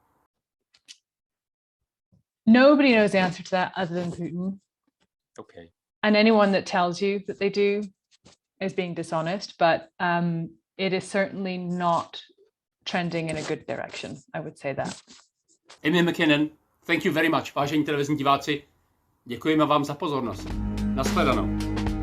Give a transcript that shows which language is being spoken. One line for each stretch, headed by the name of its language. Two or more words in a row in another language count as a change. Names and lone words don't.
English: Nobody knows the answer to that other than Putin. Okay. And anyone that tells you that they do is being dishonest, but it is certainly not trending in a good direction. I would say that. Amy Mackinnon, thank you very much.
Czech: Vážení televizní diváci, děkujeme vám za pozornost. Nashledanou.